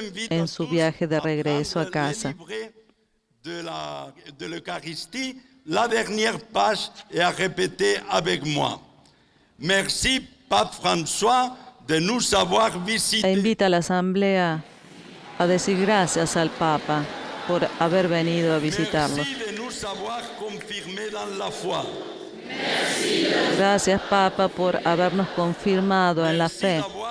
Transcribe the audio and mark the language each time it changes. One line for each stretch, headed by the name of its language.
Spanish: En su viaje de regreso a casa.
French: De l'Eucharistie, la dernière page et à répéter avec moi. Merci, Pape François, de nous avoir visités.
Spanish: E invita a la Asamblea a decir gracias al Papa por haber venido a visitarlo.
French: Merci de nous avoir confirmés dans la foi.
Spanish: Gracias, Papa, por habernos confirmado en la fe.